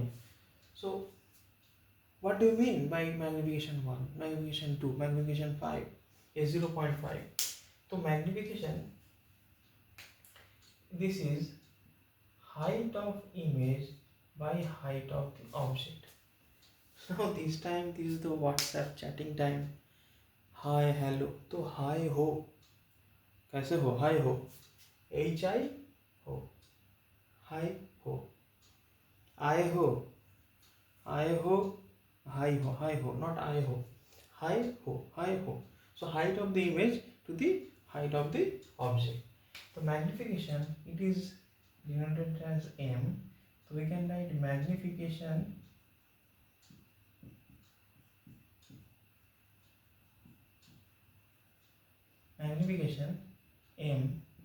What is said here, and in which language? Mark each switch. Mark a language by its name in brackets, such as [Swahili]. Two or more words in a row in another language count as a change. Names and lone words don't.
[English] So what do you mean by magnification 1, magnification 2, magnification 5 is 0.5? So magnification, this is height of image by height of the object. Now this time, this is the WhatsApp chatting time. Hi, hello. [Hindi] तो hi हो, कैसे हो? Hi हो, hi हो, hi हो, I हो, I हो, [English] hi ho, hi ho, not I ho, hi ho, hi ho. So height of the image to the height of the object. So magnification, it is denoted as m. So we can write magnification m